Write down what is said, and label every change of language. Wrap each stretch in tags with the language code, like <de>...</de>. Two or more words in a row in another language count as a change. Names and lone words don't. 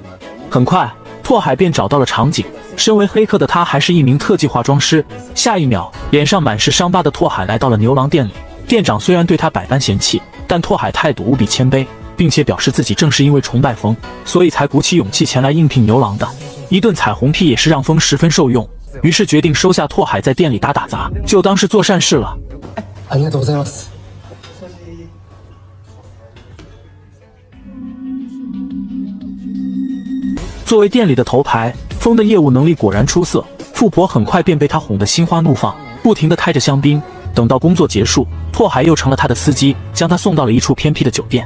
<zh>很快，拓海便找到了场景。身为黑客的他还是一名特技化妆师。下一秒，脸上满是伤疤的拓海来到了牛郎店里， 店长虽然对他百般嫌弃，但拓海态度无比谦卑，并且表示自己正是因为崇拜风，所以才鼓起勇气前来应聘牛郎的。一顿彩虹屁也是让风十分受用，于是决定收下拓海在店里打杂，就当是做善事了。</zh> <ja>ありがとうございます。</ja> <zh>作为店里的头牌，风的业务能力果然出色，富婆很快便被他哄得心花怒放，不停地开着香槟。等到工作结束，拓海又成了他的司机，将他送到了一处偏僻的酒店。</zh>